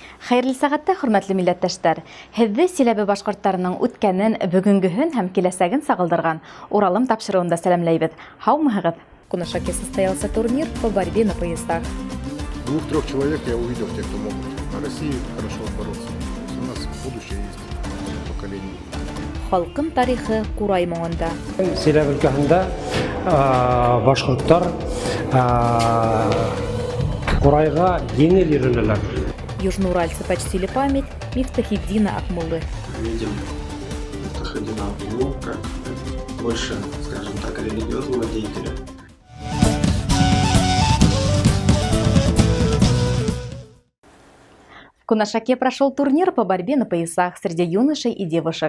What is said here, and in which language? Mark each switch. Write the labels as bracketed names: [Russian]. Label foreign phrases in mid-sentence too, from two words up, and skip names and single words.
[Bashkir] Хәерле сәгатьтә, хөрмәтле милләттәшләр. Һезне Силәбе башкортларының үткәнен, бүгенгеһен һәм киләсәген сагылдырган Уралым тапшыруында сәламләйбез. Һаумыгыз. [Russian] Кунашаке состоялся турнир по борьбе на поясах. 2-3 человек я увидел, те, кто могут на России хорошо бороться. У нас будущее есть поколение. [Bashkir] Халкым тарихы Курай моңында. Силәбе өлкәһендә башкортлар Курайга еңел йөренәләр. [Russian] Южноуральцы почтили память Мифтахиддина Акмуллы. Видим Мифтахиддина Акмуллу как больше, скажем так, религиозного деятеля. В Кунашаке прошел турнир по борьбе на поясах среди юношей и девушек.